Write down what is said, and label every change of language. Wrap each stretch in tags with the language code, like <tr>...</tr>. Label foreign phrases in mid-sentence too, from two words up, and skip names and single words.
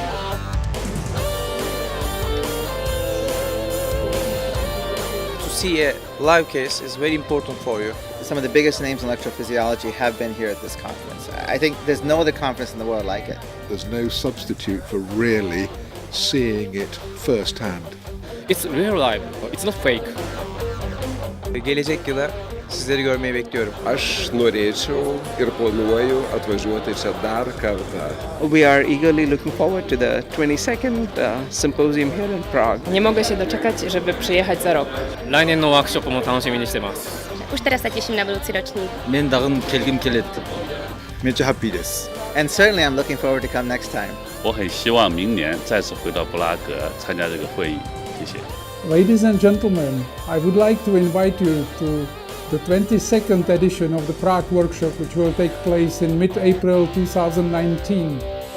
<en>To see a live case is very important for you. Some of the biggest names in electrophysiology have been here at this conference. I think there's no other conference in the world like it. There's no substitute for really seeing it firsthand. It's real life, it's not fake.</en> <tr>Gelecek yıla sizleri görmeyi bekliyorum.</tr> <lt>Aš norėčiau ir planuoju atvažiuoti čia dar kartą.</lt> <en>We are eagerly looking forward to the 22nd symposium here in Prague.</en> <pl>Nie mogę się doczekać, żeby przyjechać za rok.</pl> <ja>来年のワークショップも楽しみにしてます。</ja> <sk>Už teraz sa teším na budúci ročník.</sk> <kk>Men dagın kelgim keledi. Mecce happy this.</kk> <en>And certainly I'm looking forward to come next time.</en> <zh>我很希望明年再次回到布拉格参加这个会议。谢谢。</zh> <en>Ladies and gentlemen, I would like to invite you to the 22nd edition of the Prague Workshop, which will take place in mid-April 2019.</en>